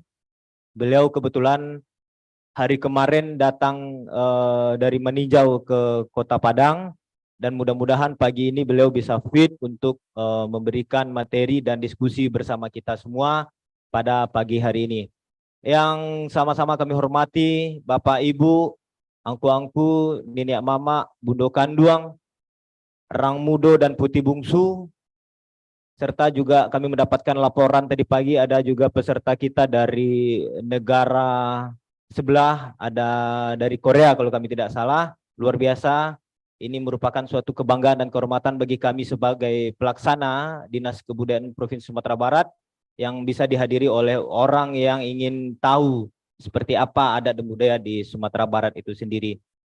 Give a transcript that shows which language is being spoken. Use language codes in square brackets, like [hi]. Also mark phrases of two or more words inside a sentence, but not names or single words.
[id] Beliau kebetulan hari kemarin datang dari meninjau ke Kota Padang, dan mudah-mudahan pagi ini beliau bisa fit untuk memberikan materi dan diskusi bersama kita semua pada pagi hari ini. Yang sama-sama kami hormati Bapak Ibu, [min] angku-angku, nenek mama, bundo kanduang, rang mudo dan putih bungsu, [id] serta juga kami mendapatkan laporan tadi pagi ada juga peserta kita dari negara sebelah, ada dari Korea kalau kami tidak salah. Luar biasa. Ini merupakan suatu kebanggaan dan kehormatan bagi kami sebagai pelaksana Dinas Kebudayaan Provinsi Sumatera Barat yang bisa dihadiri oleh orang yang ingin tahu seperti apa adat dan budaya di Sumatera Barat itu sendiri.